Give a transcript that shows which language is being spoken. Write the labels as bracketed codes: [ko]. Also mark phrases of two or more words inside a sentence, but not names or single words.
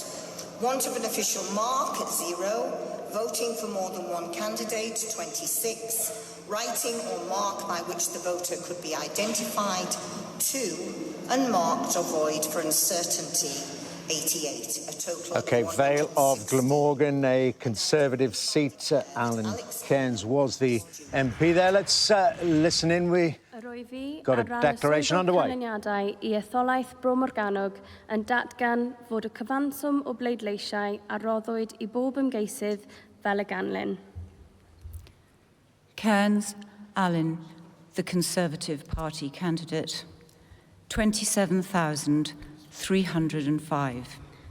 [en] Want of an official mark at 0, voting for more than one candidate, 26, writing or mark by which the voter could be identified, 2, unmarked or void for uncertainty, 88, a total OK, Vale of Glamorgan, a Conservative seat. Alan Cairns was the MP there. Let's listen in. We got a declaration underway. [cy] Canlyniadau I etholaeth Bro Morgannwg yn datgan fod y cyfanswm o bleidleisiau a roddwyd I bob ymgeisydd fel y ganlyn. [en] Cairns Allen, the Conservative Party candidate, 27,305.